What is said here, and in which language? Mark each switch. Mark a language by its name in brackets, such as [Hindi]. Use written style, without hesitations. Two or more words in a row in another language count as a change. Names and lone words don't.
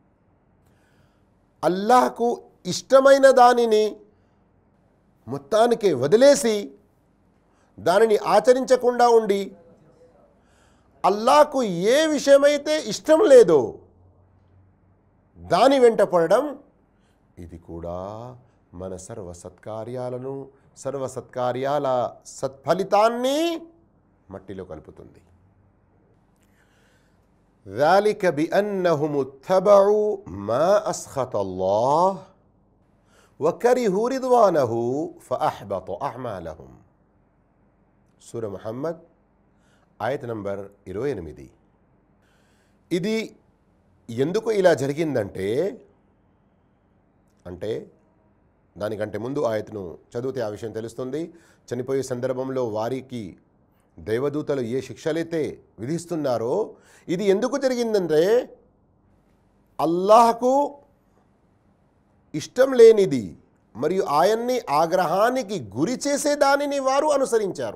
[Telugu] అల్లాహకు ఇష్టమైన దానిని మొత్తానికే వదిలేసి దానిని ఆచరించకుండా ఉండి అల్లాహకు ఏ విషయమైతే ఇష్టం లేదో దాని వెంట పడడం, ఇది కూడా మన సర్వసత్కార్యాలను, సర్వసత్కార్యాల సత్ఫలితాన్ని మట్టిలో కలుపుతుంది. [Arabic] ذلك بأنهم اتبعوا ما أسخط الله وكرهوا رضوانه فأحبط أعمالهم. [Telugu] సూర ముహమ్మద్ ఆయత నంబర్ 28. ఇది ఎందుకు ఇలా జరిగిందంటే, దానికంటే ముందు ఆయతను చదివితే ఆ విషయం తెలుస్తుంది. చనిపోయే సందర్భంలో వారికి దైవదూతలు ఏ శిక్షలైతే విధిస్తున్నారో ఇది ఎందుకు జరిగిందంటే, అల్లాహకు ఇష్టం లేనిది మరియు ఆయన్ని ఆగ్రహానికి గురి చేసే దానిని వారు అనుసరించారు.